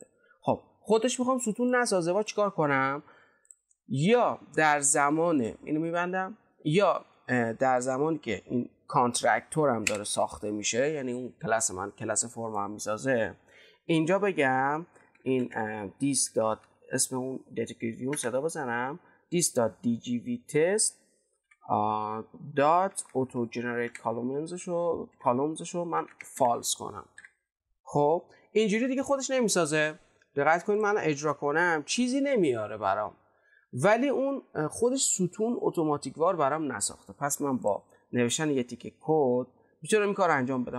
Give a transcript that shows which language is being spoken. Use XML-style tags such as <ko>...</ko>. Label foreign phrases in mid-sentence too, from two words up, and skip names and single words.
<fa>خب خودش میخوام ستون نسازه و چیکار کنم؟ یا در زمان اینو میبندم یا در زمانی که این کانترکتورم داره ساخته میشه، یعنی اون کلاس من کلاس فرمم میسازه، اینجا بگم این</fa> <en>this dot</en> <fa>اسم اون</fa> <en>data grid view</en> <fa>صدا بزنم</fa> <en>this dot dgv test dot auto generate columns</en> <fa>رو من فالس کنم. خب اینجوری دیگه خودش نمیسازه. دقت کنید من اجرا کنم چیزی نمیاره برام، ولی اون خودش ستون اتوماتیک وار برام نساخته. پس من با نوشتن یه تیکه کد میتونم این کار انجام بدم.</fa>